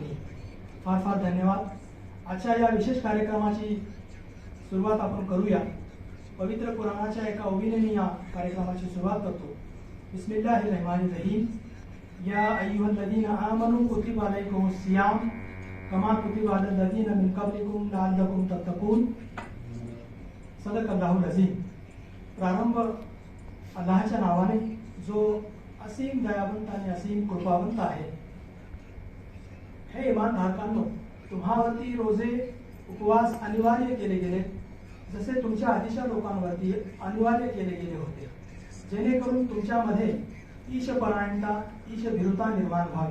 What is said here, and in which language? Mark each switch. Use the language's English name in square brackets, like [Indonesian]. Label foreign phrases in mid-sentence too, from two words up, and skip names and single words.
[Marathi] फार फार धन्यवाद. आजच्या या विशेष कार्यक्रमाची सुरुवात आपण करूया. पवित्र कुराणाच्या एका ओवीने मी या कार्यक्रमाची सुरुवात करतो. [Arabic] بسم الله الرحمن الرحيم. يا أيها الذين آمنوا كتب عليكم الصيام كما كتب على الذين من قبلكم لعلكم تتقون. صدق الله العظيم. [Marathi] प्रारंभ अल्लाहच्या नावाने जो असीम दयावंत आणि असीम कृपावंत आहे. हे इमानधारकांनो, तुम्हावरती रोजे उपवास अनिवार्य केले गेले जसे तुमच्या आधीच्या लोकांवरती अनिवार्य केले गेले होते, जेणेकरून तुमच्यामध्ये ईशपरायणता ईशभिरुता निर्माण व्हावी.